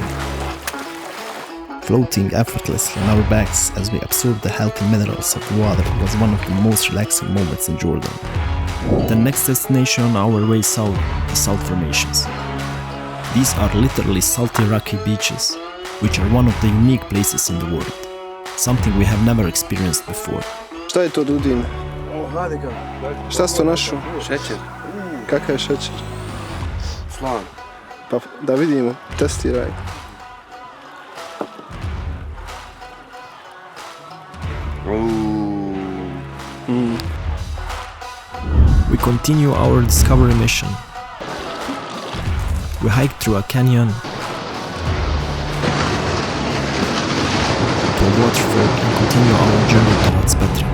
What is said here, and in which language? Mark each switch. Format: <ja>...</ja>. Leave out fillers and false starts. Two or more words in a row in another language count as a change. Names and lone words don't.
<en>Floating effortlessly on our backs as we absorb the healthy minerals of the water was one of the most relaxing moments in Jordan. The next destination on our way south, the Salt Formations. These are literally salty rocky beaches, which are one of the unique places in the world. something we have never experienced before.</en> <sr>Šta je to Dudin? Šta si to našao? Šećer. Kakav je šećer? Flan. Pa da vidimo, testiraj.</sr> <en>We continue our discovery mission. We hike through a canyon to a waterfall and continue our journey towards Petra.</en>